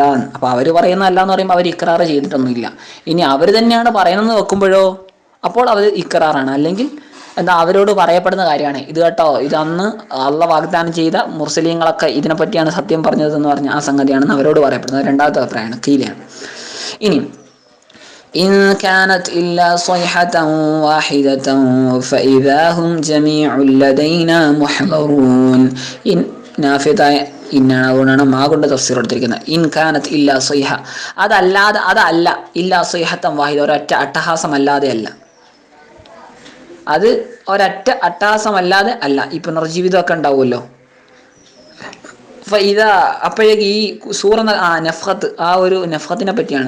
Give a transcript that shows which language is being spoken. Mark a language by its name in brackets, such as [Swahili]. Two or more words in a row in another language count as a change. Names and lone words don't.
[Malayalam] അപ്പൊ അവര് പറയുന്നതല്ല എന്ന് പറയുമ്പോൾ അവർ ഇക്റാർ ചെയ്തിട്ടൊന്നുമില്ല. ഇനി അവർ തന്നെയാണ് പറയുന്നത് വെക്കുമ്പോഴോ അപ്പോൾ അവർ ഇക്റാറാണ്. അല്ലെങ്കിൽ എന്താ? അവരോട് പറയപ്പെടുന്ന കാര്യമാണ് ഇത് കേട്ടോ, ഇതന്ന് അള്ളാഹ് വാഗ്ദാനം ചെയ്ത മുർസലീങ്ങളൊക്കെ ഇതിനെപ്പറ്റിയാണ് സത്യം പറഞ്ഞതെന്ന് പറഞ്ഞ ആ സംഗതിയാണെന്ന് അവരോട് പറയപ്പെടുന്നത്. രണ്ടാമത്തെ അഭിപ്രായമാണ്, കീലയാണ്. [Arabic] ഇനി إن كانت إلا صيحة واحدة فإذا هم جميع لدينا محضرون. [Malayalam] إن നാഫിയതായ ഇന്നാണ്, അതുകൊണ്ടാണ് മാ കൊണ്ട് തഫ്സീർ എടുത്തിരിക്കുന്നത്. [Arabic] إن كانت إلا صيحة, അതല്ല إلا صيحة واحدة, [Malayalam] ഒരൊറ്റ അട്ടഹാസമല്ലാതെ അല്ല. അത് ഒരൊറ്റ അട്ടഹാസമല്ലാതെ അല്ല. ഈ പുനർജീവിതമൊക്കെ ഉണ്ടാവുമല്ലോ. അപ്പോഴേക്ക് ഈ സൂറ നഫ്ഹത്ത്, ആ ഒരു നഫ്ഹത്തിനെ പറ്റിയാണ്.